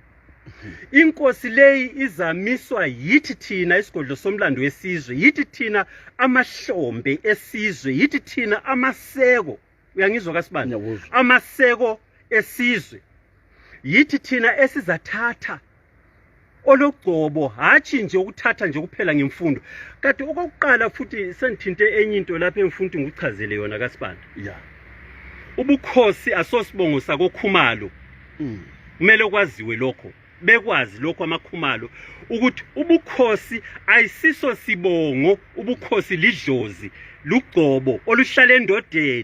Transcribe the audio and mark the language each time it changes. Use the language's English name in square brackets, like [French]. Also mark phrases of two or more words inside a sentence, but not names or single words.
[Zulu] Inkosi leyi izamiswa yithi thina isigodlo somlando wesizwe, yithi thina amahlombe esizwe, yithi thina amaseko. Uyangizwa kaSibanda? Amaseko esizwe. Yithi thina esizathatha ologcobo, hathi nje ukuthatha nje kuphela ngemfundo. Kati okokuqala futhi sengithinte enye into lapha emfundo ngikuchazele yona kaSibanda. Yeah. Ubukhosi asosibongo sakokhumalo. Kumele kwaziwe lokho. Bekwazi lokho amakhumalo ukuthi ubukhosi ayisiso sibongo, ubukhosi lidlozi, lugcobo oluhlala endodeni.